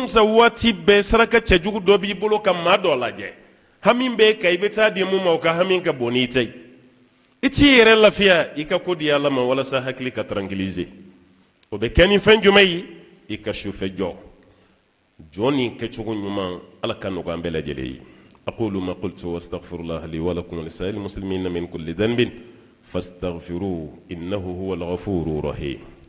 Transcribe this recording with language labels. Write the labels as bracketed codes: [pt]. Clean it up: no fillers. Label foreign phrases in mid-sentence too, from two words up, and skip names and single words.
[bm] wusa waati bɛɛ saraka cɛjugu dɔ b'i bolo ka maa dɔ lajɛ hami bɛɛ kan i bɛ taa di mun ma o ka hami ka bon n'i ta ye i t'i yɛrɛ lafiya i ka ko di Ala ma walasa hakili ka tranquilliser o bɛ kɛ ni fɛn jumɛn ye i ka sufɛ jɔ jɔ ni kɛcogo ɲuman Ala ka nɔgɔ an bɛɛ lajɛlen ye [ar] أقول ما قلت وأستغفر الله لي ولكم ولسائر المسلمين من كل ذنب فاستغفروه إنه هو الغفور الرحيم